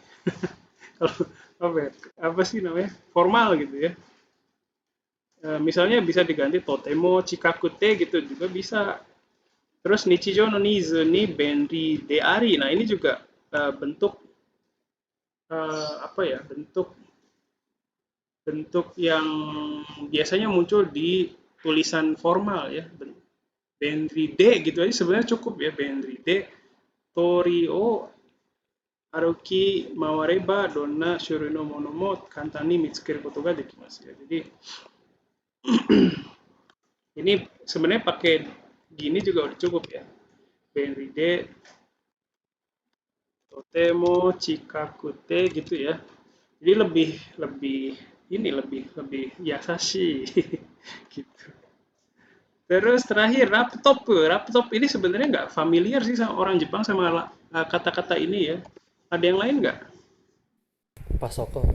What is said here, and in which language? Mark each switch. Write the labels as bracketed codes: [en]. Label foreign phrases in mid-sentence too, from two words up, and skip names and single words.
[id] Kalau apa sih namanya formal gitu ya. Misalnya bisa diganti [ja] とても近くて [id] gitu juga bisa. [ja] Terus 日常のニーズに便利であり. [id] Nah, ini juga bentuk apa ya bentuk yang biasanya muncul di tulisan formal ya. [ja] 便利で [id] gitu aja sebenarnya cukup ya. [ja] 便利で通りを歩き回ればどんな種類のものも簡単に見つけることができます ya. [id] Jadi ini sebenarnya pakai gini juga udah cukup ya. [ja] 便利でとても近くて [id] gitu ya. Jadi lebih yasashi gitu. Terus terakhir laptop ini sebenarnya nggak familiar sih sama orang Jepang sama kata-kata ini ya. Ada yang lain nggak? Pak Soko.